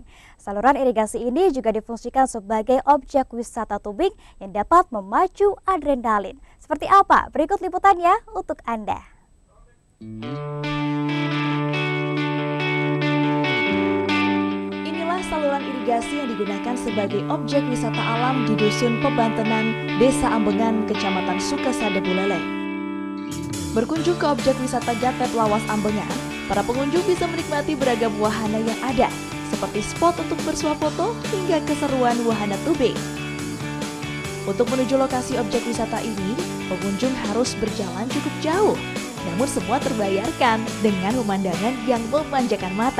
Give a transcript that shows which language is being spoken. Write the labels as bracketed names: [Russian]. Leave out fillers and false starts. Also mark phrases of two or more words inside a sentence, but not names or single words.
[Indonesian] Saluran irigasi ini juga difungsikan sebagai objek wisata tubing yang dapat memacu adrenalin. Seperti apa? Berikut liputannya untuk Anda. Saluran irigasi yang digunakan sebagai objek wisata alam di Dusun Pebantenan, Desa Ambengan, Kecamatan Sukasada, Buleleng. Berkunjung ke objek wisata Gatep Lawas Ambengan, para pengunjung bisa menikmati beragam wahana yang ada, seperti spot untuk bersuah foto hingga keseruan wahana tubing. Untuk menuju lokasi objek wisata ini, pengunjung harus berjalan cukup jauh, namun semua terbayarkan dengan pemandangan yang memanjakan mata.